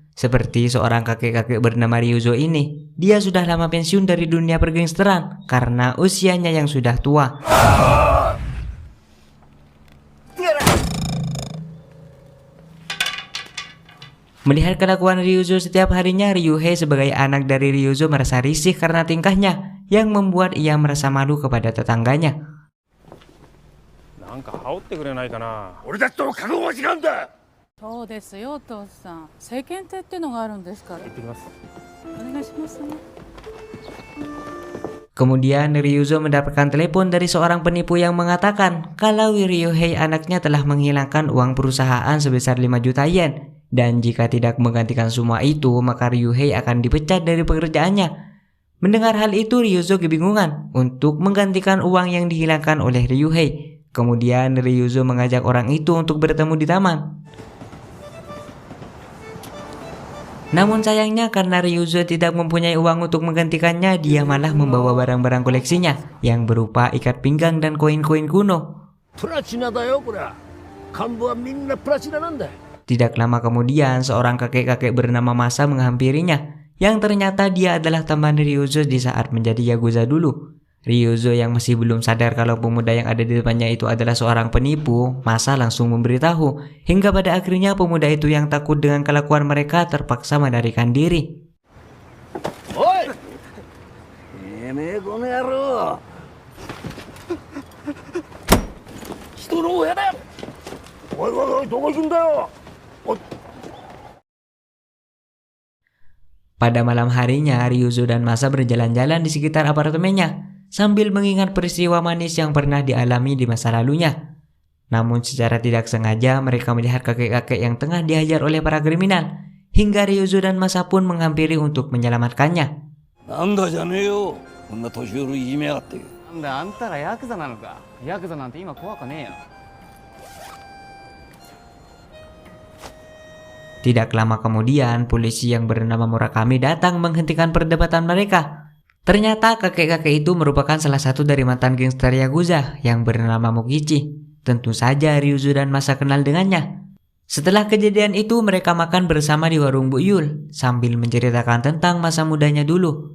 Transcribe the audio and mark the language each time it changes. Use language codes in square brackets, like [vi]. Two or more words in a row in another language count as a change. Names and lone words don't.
[id] Seperti seorang kakek-kakek bernama Ryuzo ini, dia sudah lama pensiun dari dunia pergangsteran karena usianya yang sudah tua. Melihat kelakuan Ryuzo setiap harinya, Ryuhei sebagai anak dari Ryuzo merasa risih karena tingkahnya yang membuat ia merasa malu kepada tetangganya. [ja] なんか羽織ってくれないかな。俺たちとも覚悟が違うんだ。そうですよ、お父さん。世間体っていうのがあるんですから。行ってきます。お願いしますね。 [id] Kemudian Ryuzo mendapatkan telepon dari seorang penipu yang mengatakan kalau Ryuhei anaknya telah menghilangkan uang perusahaan sebesar 5 juta yen, dan jika tidak menggantikan semua itu maka Ryuhei akan dipecat dari pekerjaannya. Mendengar hal itu, Ryuzo kebingungan untuk menggantikan uang yang dihilangkan oleh Ryuhei. Kemudian Ryuzo mengajak orang itu untuk bertemu di taman. Namun sayangnya karena Ryuzo tidak mempunyai uang untuk menggantikannya, dia malah membawa barang-barang koleksinya yang berupa ikat pinggang dan koin-koin kuno. [ja] プラチナだよ、これ。幹部はみんなプラチナなんだ。 [id] Tidak lama kemudian, seorang kakek-kakek bernama Masa menghampirinya, yang ternyata dia adalah teman Ryuzo di saat menjadi Yakuza dulu. Ryuzo yang masih belum sadar kalau pemuda yang ada di depannya itu adalah seorang penipu, Masa langsung memberitahu, hingga pada akhirnya pemuda itu yang takut dengan kelakuan mereka terpaksa melarikan diri. [ja] おい、てめえこの野郎。人の親だよ。おいおいおい、どこ行くんだよ。おい。 [id] Pada malam harinya, Ryuzo dan Masa berjalan-jalan di sekitar apartemennya sambil mengingat peristiwa manis yang pernah dialami di masa lalunya. Namun secara tidak sengaja mereka melihat kakek-kakek yang tengah dihajar oleh para kriminal, hingga Ryuzo dan Masa pun menghampiri untuk menyelamatkannya. [ja] なんだじゃねえよ。こんな年寄りいじめやがって。なんだあんたらヤクザなのか。ヤクザなんて今怖かねえよ。 [id] Tidak lama kemudian, polisi yang bernama Murakami datang menghentikan perdebatan mereka. Ternyata kakek-kakek itu merupakan salah satu dari mantan gangster Yakuza yang bernama Mokichi. Tentu saja Ryuzo dan Masa kenal dengannya. Setelah kejadian itu, mereka makan bersama di warung Bu Yul sambil menceritakan tentang masa mudanya dulu.